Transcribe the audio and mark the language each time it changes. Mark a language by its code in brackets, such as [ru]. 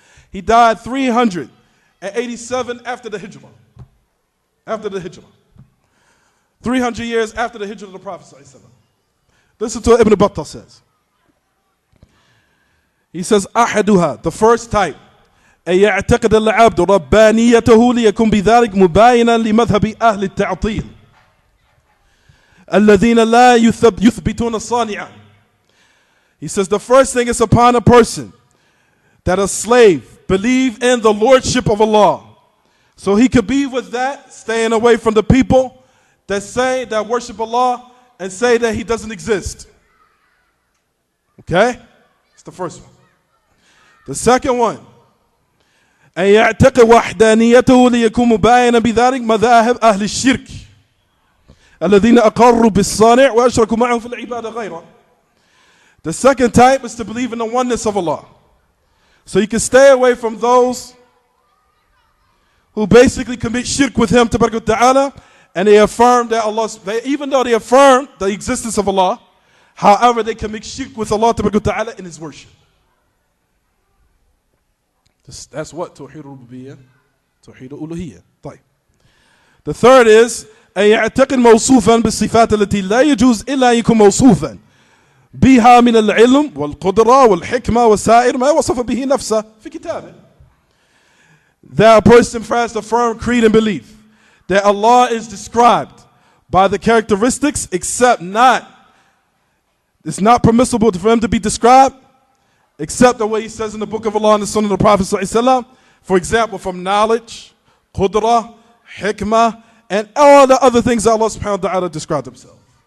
[en] He died 387 after the Hijrah. After the Hijrah. 300 years after the Hijrah of the Prophet ﷺ. Listen to what Ibn Battah says. He says, [ar] أحدها, [en] the first type, [ar] أن يعتقد العبد ربانيته ليكون بذلك مباينا لمذهب أهل التعطيل الذين لا يثبتون الصانع. [en] He says the first thing is upon a person that a slave believe in the lordship of Allah. So he could be with that, staying away from the people that say that worship Allah and say that He doesn't exist. Okay? It's the first one. The second one, [ar] أن يعتقد وحدانيته ليكون مباينا بذلك مذاهب أهل الشرك الذين أقروا بالصانع وأشركوا معه في العبادة غيره. [en] The second type is to believe in the oneness of Allah. So you can stay away from those who basically commit shirk with Him, ta'ala, and they affirm that Allah, even though they affirm the existence of Allah, however, they commit shirk with Allah, ta'ala, in His worship. That's what Tawheedul-Rububiyyah, Tawheedul-Uluhiyyah. [ar] طيب. [en] The third is [ar] أن يعتقد موصوفا بالصفات التي لا يجوز إلا أن يكون موصوفا بها من العلم والقدرة والحكمة وسائر ما وصف به نفسه في كتابه. [en] That a person has a firm creed and belief that Allah is described by the characteristics except not, it's not permissible for Him to be described except the way He says in the book of Allah and the Sunnah of the Prophet ﷺ. For example, from knowledge, qudra, hikmah, and all the other things that Allah subhanahu wa ta'ala described Himself.